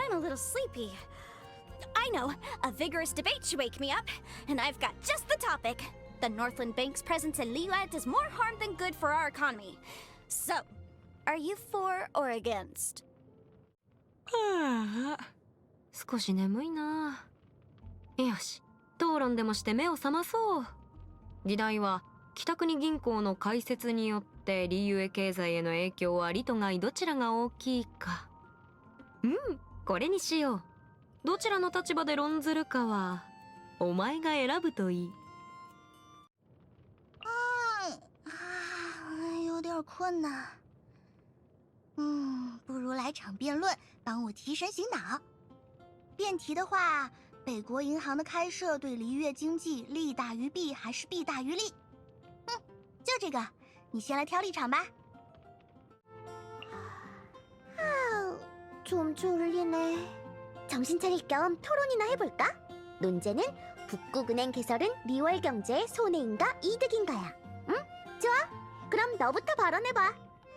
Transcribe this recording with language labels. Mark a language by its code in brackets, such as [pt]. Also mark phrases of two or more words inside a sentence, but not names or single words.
[en] little sleepy. I know, a vigorous debate should wake me up, and I've got just the topic. The Northland Bank's presence in Liyue does more harm than good for our economy. So, are you for or against? [ja] はあ、少し眠いな。よし、討論でもして目を覚まそう。議題は北国銀行の開設によってリユエ経済への影響は利と害どちらが大きいか。これにしよう。どちらの立場で論ずるかはお前が選ぶといい。 [zh] 有点困难。不如来场辩论，帮我提神醒脑。辩题的话，北国银行的开设对璃月经济利大于弊还是弊大于利？就这个，你先来挑立场吧。 [ko] 좀 졸리네. 정신 차릴 겸 토론이나 해볼까? 논제는 북극은행 개설은 리월 경제의 손해인가 이득인가야. 응? 좋아. 그럼 너부터 발언해봐.